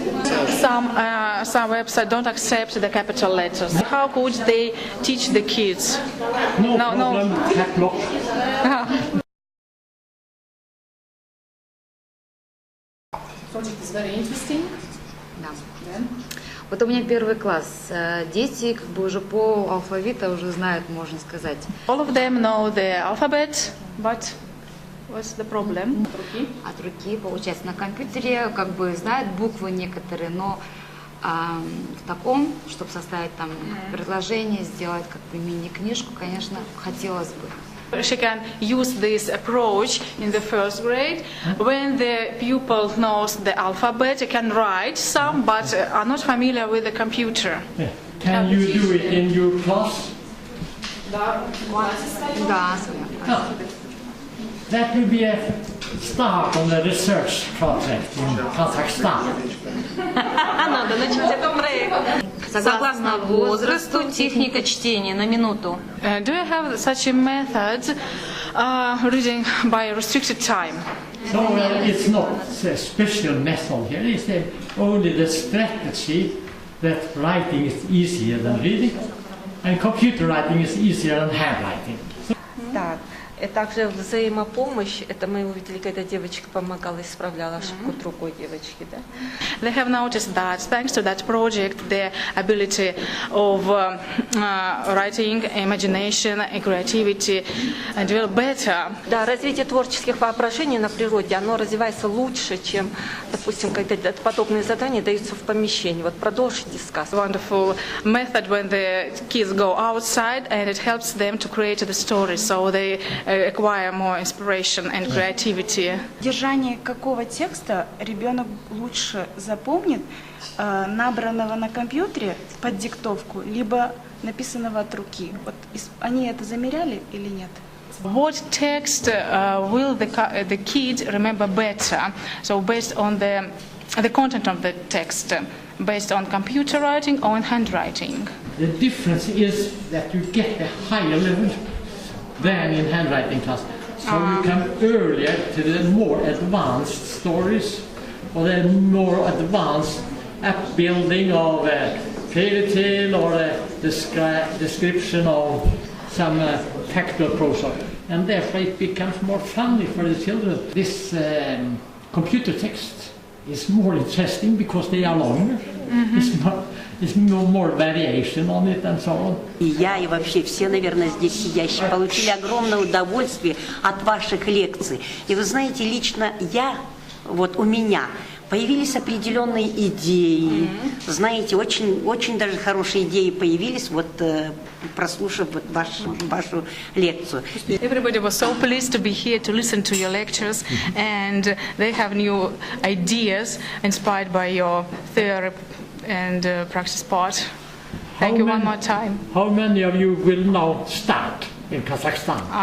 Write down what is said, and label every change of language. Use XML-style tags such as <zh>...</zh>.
<en>Some websites don't accept the capital letters. How could they teach the kids? No problem. Cap lock. Project is very interesting.</en> <ru>Да. Вот у меня 1 класс. Дети как бы уже по алфавиту уже знают, можно сказать.</ru> <en>All of them know the alphabet. But what's the problem?</en> <ru>От руки, получается, на компьютере как бы знают буквы некоторые, но в таком, чтобы составить там предложение, сделать как бы мини-книжку, конечно, хотелось бы.</ru> <en>She can use this approach in the first grade. When the pupil knows the alphabet, she can write some, but are not familiar with the computer. Yeah. Can you do it in your class?</en> <ru>Да,</ru> <en>Oh. That will be a start on the research project in Kazakhstan.</en> <ru>Надо начать этот проект. Согласно возрасту, техника чтения на минуту.</ru> <en>Do you have such a method, reading by a restricted time? So it's not a special method here. It's only the strategy that writing is easier than reading, and computer writing is easier than handwriting.</en> <ru>Так. И также взаимопомощь, это мы увидели, когда девочка помогала, исправляла ошибку другой девочки, да?</ru> <en>They have noticed that thanks to that project, the ability of writing, imagination, and creativity develop better.</en> <ru>Да, развитие творческих воображений на природе, оно развивается лучше, чем, допустим, когда подобные задания даются в помещении. Вот продолжите сказ.</ru> <en>Wonderful method when the kids go outside, and it helps them to create the story, so they acquire more inspiration and creativity.</en> <ru>Содержание какого текста ребенок лучше запомнит, набранного на компьютере под диктовку, либо написанного от руки? Вот они это замеряли или нет?</ru> <en>What text will the kid remember better? So based on the content of the text, based on computer writing or on handwriting? The difference is that you get a higher level than in handwriting class. So you come earlier to the more advanced stories, or the more advanced upbuilding of a fairy tale or a description of some factual prose. And therefore it becomes more funny for the children. This computer text is more interesting because they are longer. There's more variation on it and so on.</en> <ru>И я, и вообще все, наверное, здесь сидящие получили огромное удовольствие от ваших лекций. И вы знаете, лично у меня появились определенные идеи. Знаете, очень даже хорошие идеи появились, прослушав вашу лекцию.</ru> <en>Everybody was so pleased to be here to listen to your lectures, and they have new ideas inspired by your theory and practice part. Thank you one more time. How many of you will now start in Kazakhstan?</en>